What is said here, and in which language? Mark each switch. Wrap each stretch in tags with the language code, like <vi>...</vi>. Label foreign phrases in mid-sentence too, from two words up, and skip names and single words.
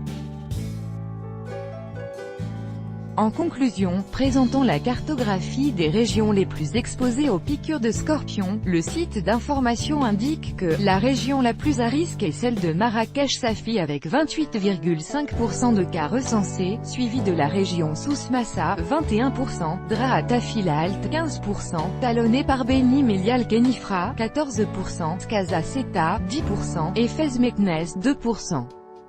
<fr>En conclusion, présentant la cartographie des régions les plus exposées aux piqûres de scorpions, le site d'information indique que la région la plus à risque est celle de Marrakech-Safi avec 28,5% de cas recensés, suivie de la région Souss-Massa, 21%, Draa Tafil-Alt, 15%, talonnée par Beni Mellal-Kenifra, 14%, Casa Seta, 10%, et Fez Meknès, 2%.</fr>